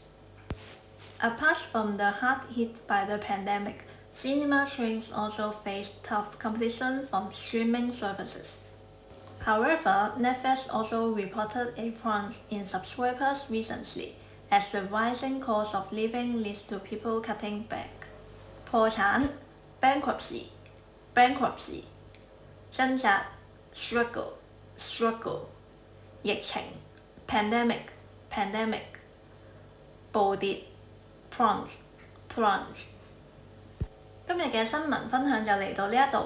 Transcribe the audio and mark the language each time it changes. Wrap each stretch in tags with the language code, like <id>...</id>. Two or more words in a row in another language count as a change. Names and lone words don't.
<en>Apart from the hard hit by the pandemic, cinema chains also face tough competition from streaming services. However, Netflix also reported a plunge in subscribers recently, as the rising cost of living leads to people cutting back.</en> <yue>破產 bankruptcy 掙扎 struggle 疫情 pandemic 暴跌plunge。今日嘅新聞分享就嚟到呢一度。</yue>